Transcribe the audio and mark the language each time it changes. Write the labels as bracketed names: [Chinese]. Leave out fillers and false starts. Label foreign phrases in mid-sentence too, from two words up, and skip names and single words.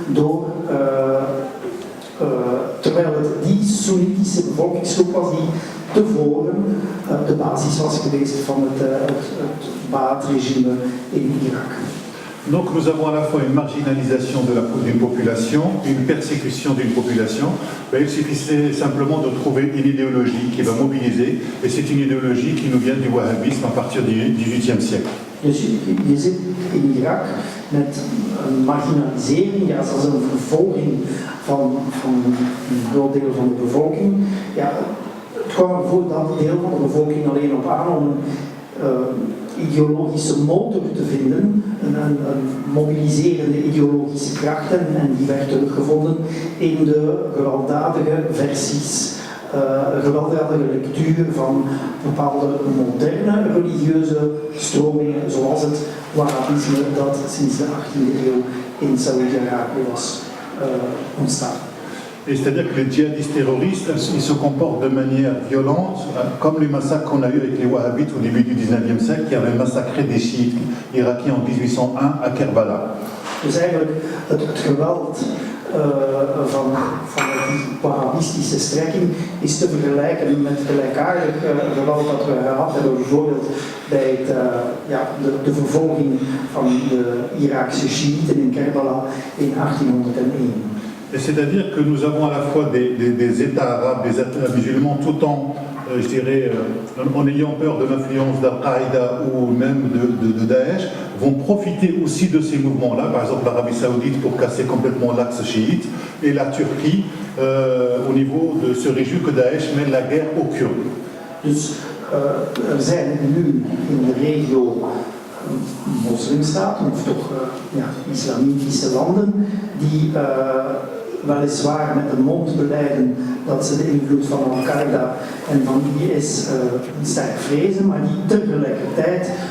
[Dutch] terwijl het die Soenitische bevolkingsgroep was die tevoren de basis was geweest van het Ba'ath-regime in Irak. [French] Donc nous avons à la fois une marginalisation d'une population, une persécution d'une population. Il suffisait simplement de trouver une idéologie qui va mobiliser, et c'est une idéologie qui nous vient du wahhabisme à partir du XVIIIe siècle. [Dutch] Dus je zit in Irak met een marginalisering, ja, zelfs een vervolging van een groot deel van de bevolking. Ja, het kwam ervoor dat deel van de bevolking alleen op aan om ideologische motor te vinden, een mobiliserende ideologische kracht, en die werd teruggevonden in de gewelddadige versies, gewelddadige lectuur van bepaalde moderne religieuze stromingen, zoals het Wahhabisme dat sinds de 18e eeuw in Saoedi-Arabië was ontstaan. [French] Et c'est-à-dire que les djihadistes terroristes, ils se comportent de manière violente, comme les massacres qu'on a eu avec les wahhabites au début du 19e siècle, qui avaient massacré des chiites irakiens en 1801 à Kerbala. [Dutch] Dus eigenlijk het geweld van die wahhabistische strekking is te vergelijken met gelijkaardig geweld dat we gehad hebben, bijvoorbeeld bij de vervolging van de Iraakse Shiiten in Kerbala in 1801. [French] Et c'est-à-dire que nous avons à la fois des États arabes, des États musulmans, tout en, je dirais, en ayant peur de l'influence d'Al-Qaïda ou même de Daesh, vont profiter aussi de ces mouvements-là, par exemple l'Arabie Saoudite pour casser complètement l'axe chiite, et la Turquie au niveau de se réjouir que Daesh mène la guerre aux Kurdes. [Dutch] Dus zijn nu in de regio moslimstaten, of toch islamitische landen, die weliswaar met de mond belijden dat ze de invloed van Al-Qaïda en van IS sterk vrezen, maar die tegelijkertijd